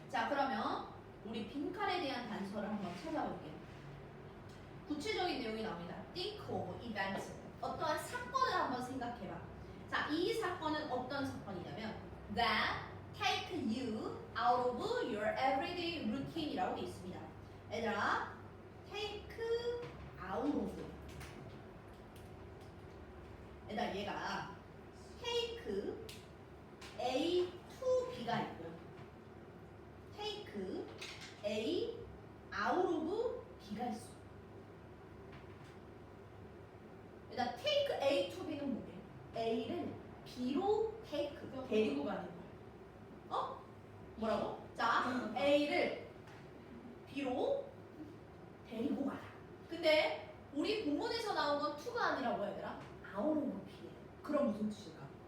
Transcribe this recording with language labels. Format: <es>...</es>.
<ko>자, 그러면 우리 빈칸에 대한 단서를 한번 찾아볼게요. 구체적인 내용이 나옵니다.</ko> <en>Think of events.</en> <ko>어떠한 사건을 한번 생각해봐. 자, 이 사건은 어떤 사건이냐면</ko> <en>that take you out of your everyday routine</en> <ko>이라고 되어 있습니다. 얘들아, take out of. 얘들아, 얘가 take A to B가 있고요. take A out of B가 있어. 일단 take A to B는 뭐게? A를 B로 take 데리고 가는 거야. 어? 뭐라고? 자, A를 B로 데리고 가라. 근데 우리 본문에서 나온 건 to가 아니라 뭐야 얘들아? out of B예요. 그럼 무슨 뜻일까?</ko>